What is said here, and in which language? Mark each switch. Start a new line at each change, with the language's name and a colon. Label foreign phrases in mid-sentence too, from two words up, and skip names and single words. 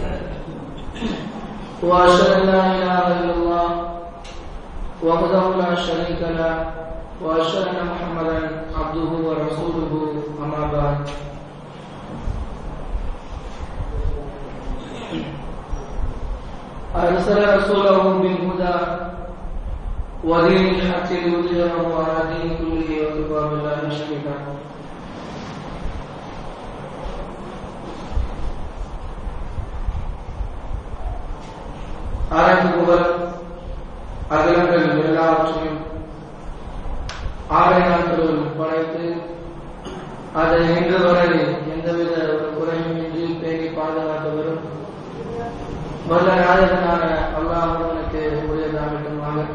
Arabic: واشهد ان لا اله الا الله وحده لا شريك له وأشهد أن محمدا عبده ورسوله أما بعد أرسل رسوله بالهدى ودين الحق ليظهره على دين كله وكفى بالله شهيدا
Tamil: ஆராய்ந்து புகழ் அகிலங்கள் எல்லாவற்றையும் ஆரையாற்றல் படைத்து அதை இன்று வரை எந்தவித ஒரு குறையுமின்றி பேணி பாதுகாத்து வரும் வல்ல நாயகனான அல்லாஹ் ஒருவனுக்கு உரியதாகட்டுமாக.